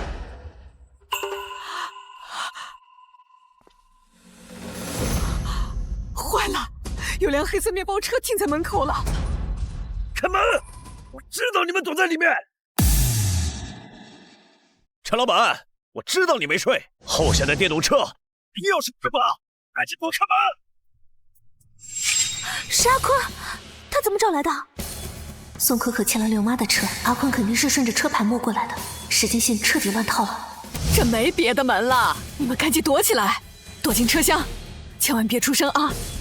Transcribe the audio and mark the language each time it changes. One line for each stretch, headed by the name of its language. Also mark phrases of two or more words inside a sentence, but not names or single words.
Chinese: 坏了，有辆黑色面包车停在门口了。开门！我知道你们躲在里面。陈老板，我知道你没睡，后下的電動車鑰匙是吧？趕緊給我開門！是阿坤，他怎麼找來的？宋可可牽了劉媽的車，阿坤肯定是順着車牌摸過來的，時間線徹底亂套了。這沒別的門了，你們趕緊躲起來，躲進車廂，千萬別出聲啊！